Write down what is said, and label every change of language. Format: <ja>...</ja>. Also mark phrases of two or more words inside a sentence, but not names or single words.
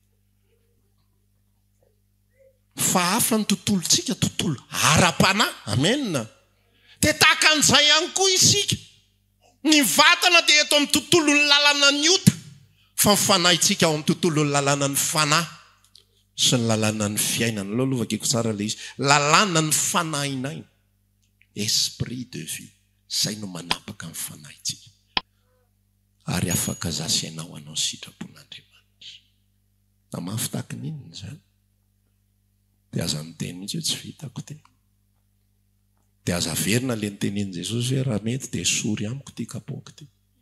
<mg>fa hafa ny tontolontsika tontolo ara-panahy amena dia tahaka an'izay ihany koa isika ny vatana dia eto amin'ny tontolon'ny lalàna ny ota fa ny fanahintsika ao amin'ny tontolon'ny lalàna ny fanahy sy ny lalàna ny fiainana lolovakeko tsara le izy lalàna ny fanahinay</mg> <fr>esprit de vie</fr> <mg>zay no manapaka ny fanahintsika ary afaka zasainao anao sitrapon'Andriamanitra na mafy tahaka ninona zany dia aza miteny mihitsy hoe tsy vitako ty dia aza verina le nitenin'i Jesosy hoe raha mety dia sory amiko ty kapoaka ty</mg>